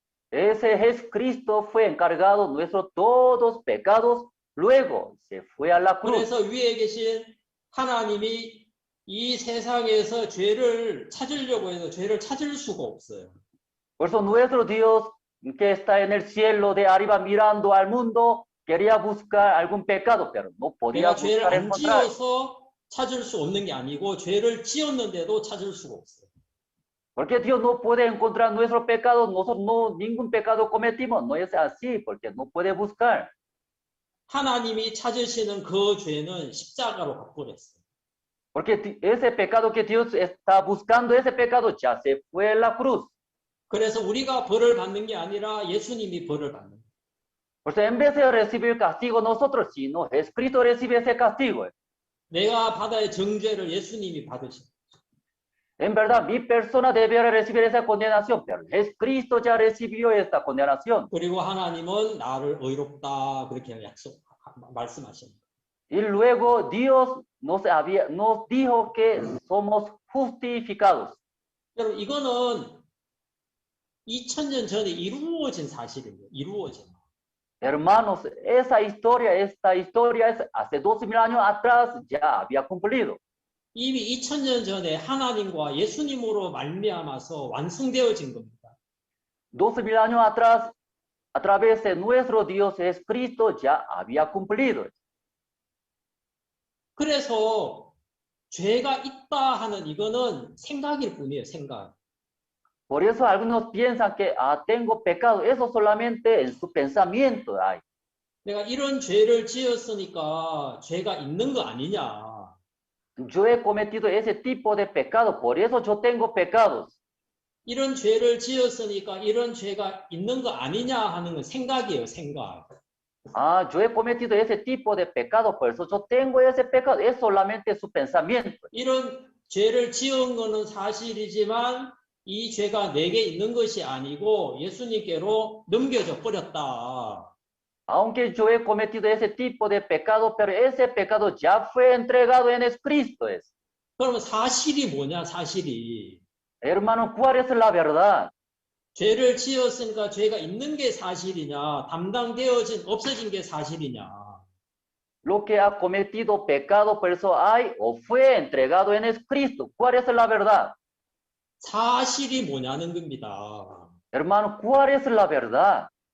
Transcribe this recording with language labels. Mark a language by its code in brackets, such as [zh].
[es] Ese Jesucristo fue encargado de nuestros todos pecados, luego se fue a la cruz. [ko] 그래서 위에 계신 하나님이 이 세상에서 죄를 찾으려고 해도 죄를 찾을 수가 없어요. [es] Por eso nuestro Dios que está en el cielo de arriba mirando al mundo quería buscar algún pecado, pero no podía [ko] 내가 죄를 [es] buscar [ko] 안 [es] encontrar. [ko] 지어서 찾을 수 없는 게 아니고 죄를 지었는데도 찾을 수가 없어요. [es] Porque Dios no puede encontrar nuestros pecados, nosotros no, ningún pecado cometimos, no es así, porque no puede buscar. [ko] 하나님이 찾으시는 그 죄는 십자가로 가버렸어요. [es] Porque ese pecado que Dios está buscando, ese pecado ya se fue a la cruz. [ko] 그래서 우리가 벌을 받는 게 아니라 예수님이 벌을 받는 거예요. [es] Por eso en vez de recibir castigo nosotros, sino Jesucristo recibe ese castigo. [ko] 내가 받아야 정죄를 예수님이 받으신 거예요. [es] En verdad, mi persona debería recibir esa condenación, pero Jesucristo ya recibió esta condenación. [ko] 그리고 하나님은 나를 의롭다 그렇게 말씀하십니다. [es] Y luego Dios nos dijo que somos justificados. [ko] 여러분 이거는 2000년 전에 이루어진 사실이에요. 이루어진. [es] Hermanos, esta historia es hace 2000 años atrás ya había cumplido. [ko] 이미 2000년 전에 하나님과 예수님으로 말미암아서 완성되어진 겁니다. [es] 2000 años atrás, a través de nuestro Dios Jesucristo ya había cumplido. [ko] 그래서 죄가 있다 하는 이거는 생각일 뿐이에요. 생각. [es] Por eso algunos piensan que tengo pecado. Eso solamente en su pensamiento hay. [ko] 내가 이런 죄를 지었으니까 죄가 있는 거 아니냐. [es] Yo he cometido ese tipo de pecado, por eso yo tengo pecados. [ko] 이런 죄를 지었으니까 이런 죄가 있는 거 아니냐 하는 건 생각이에요. 생각. [es] Yo he cometido ese tipo de pecado, por eso yo tengo ese pecado. Es solamente su pensamiento. [ko] 이런 죄를 지은 거는 사실이지만 이 죄가 내게 있는 것이 아니고 예수님께로 넘겨져 버렸다. [es] Aunque yo he cometido ese tipo de pecado, pero ese pecado ya fue entregado en Cristo. [ko] 그러면 사실이 뭐냐, 사실이. [es] Hermano, ¿cuál es la verdad? [ko] 죄를 지었으니까 죄가 있는 게 사실이냐, 담당되어진, 없어진 게 사실이냐. [es] Lo que ha cometido pecado, por eso hay o fue entregado en Cristo. ¿Cuál es la verdad? [ko] 사실이 뭐냐는 겁니다. [es] Hermano, ¿cuál es la verdad?